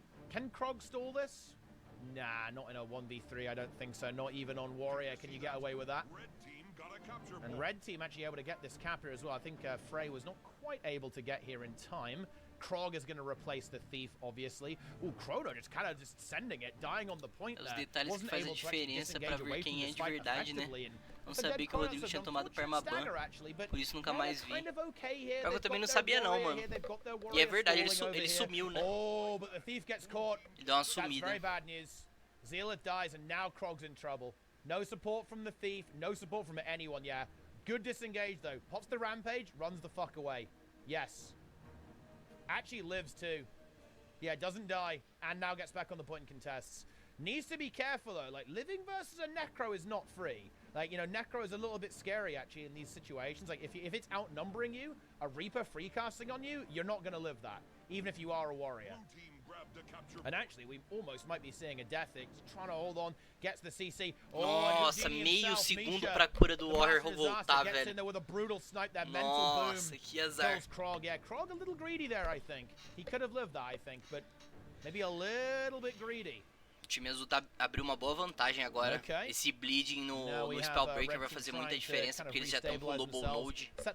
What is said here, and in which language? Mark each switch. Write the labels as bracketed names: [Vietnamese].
[English] Can Krog stall this? Nah, not in a 1v3. I don't think so. Not even on Warrior. Can you get away with that? And red team actually able to get this cap here as well. I think Frey was not quite able to get here in time. Krog is going to replace the Thief, obviously. Ooh, Chrono just kind of just sending it, dying on the point there. [Portuguese] Os detalhes que fazem diferença pra ver quem é de verdade, né? Não sabia que o Rodrigo tinha tomado permaban, por isso nunca mais vi. Pior que eu também não sabia não, mano. E é verdade, ele sumiu, né? Ele deu uma sumida. [English] Zealot dies and now Krog's in trouble. No support from the Thief, no support from anyone, yeah. Good disengage, though. Pops the Rampage, runs the fuck away. Yes. Actually lives, too. Yeah, doesn't die, and now gets back on the point and contests. Needs to be careful, though. Like, living versus a Necro is not free. Like, you know, Necro is a little bit scary, actually, in these situations. Like, if it's outnumbering you, a Reaper free casting on you, you're not going to live that, even if you are a Warrior. And actually, we almost might be seeing a Death X trying to hold on, gets the CC. [Portuguese] Nossa, meio segundo pra cura do Warrior voltar, velho. Nossa, que azar. [English] Krog. Yeah, Krog a little greedy there, I think. He could have lived that, I think, but maybe a little bit greedy. [Portuguese] O time azul abriu uma boa vantagem agora. Esse bleeding no Spellbreaker vai fazer muita diferença, porque eles já estão com o Global Node.